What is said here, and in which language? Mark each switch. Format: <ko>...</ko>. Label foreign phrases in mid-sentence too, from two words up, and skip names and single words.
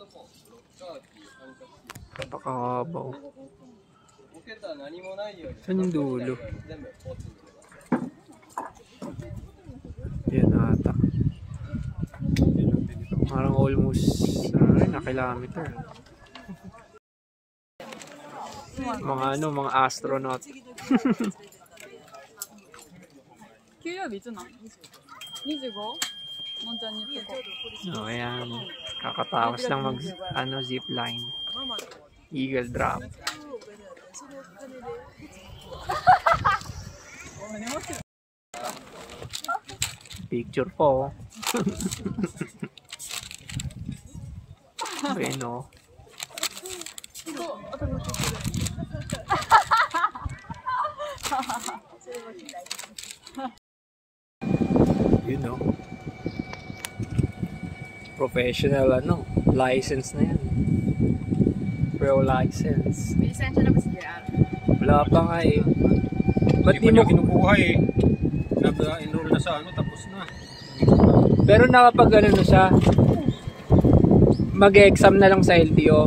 <tl>Napakahaba, oh. Saan yung dulo? Yan ata. Parang almost na kilometer. Mga ano, mga astronaut.</tl> <ja>給料日いつなん ?25? のんちゃんに言っとこう。</ja> <tl>Oh, ayan. Kakatawas lang mag zipline. Eagle drop. Picture po. Bueno.</tl> <en>You know.</en> <tl>Professional ano, license na yan.</tl> <en>Pro license.</en> <tl>May lisensya na ba si JR? Wala pa nga eh. Ba't Hindi di pa mo niya kinukuha eh. Nag-enroll na sa ano, tapos na. Pero nakapag ano na siya, mag-exam na lang sa LTO.</tl>